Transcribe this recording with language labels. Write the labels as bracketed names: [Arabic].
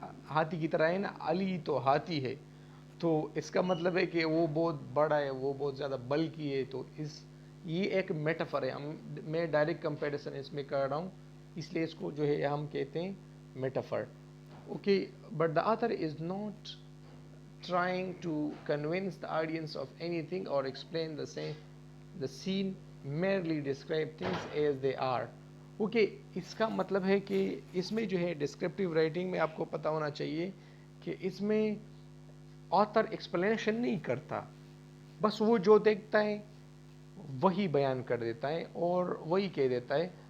[Urdu] ہاتھی کی طرح ہے نا, علی تو ہاتھی ہے, تو اس کا مطلب ہے کہ وہ بہت بڑا ہے, وہ بہت زیادہ بلکی ہے. تو یہ ایک میٹافر ہے. میں ڈائریکٹ کمپیریزن اس میں کر رہا ہوں, اس لیے اس کو جو ہے ہم کہتے ہیں metaphor. [English] Okay, but the author is not trying to convince the audience of anything or explain the scene, merely describe things as they are. [Urdu] Okay, اس کا مطلب ہے کہ اس میں جو ہے ڈسکرپٹیو رائٹنگ میں آپ کو پتہ ہونا چاہیے کہ اس میں آتھر ایکسپلینیشن نہیں کرتا, بس وہ جو دیکھتا ہے وہی بیان کر دیتا ہے اور وہی کہہ دیتا ہے.